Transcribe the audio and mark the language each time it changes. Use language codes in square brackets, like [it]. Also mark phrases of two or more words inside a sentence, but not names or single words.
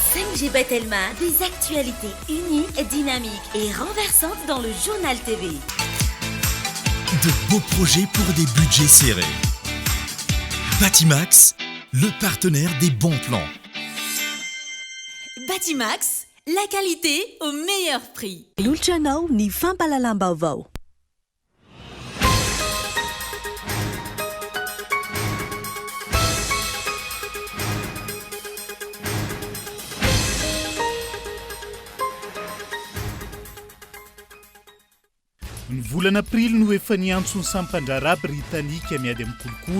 [fr] MG Bethelma, des actualités uniques, dynamiques et renversantes dans le journal TV. De beaux projets pour des budgets serrés. Batimax, le partenaire des bons plans. Batimax, la qualité au meilleur prix. [mg] Lolotranao ny fampalalam-baovao. Ny volana aprily no efa niantsony sampandrara Britanika miady amin'ny kolikoly.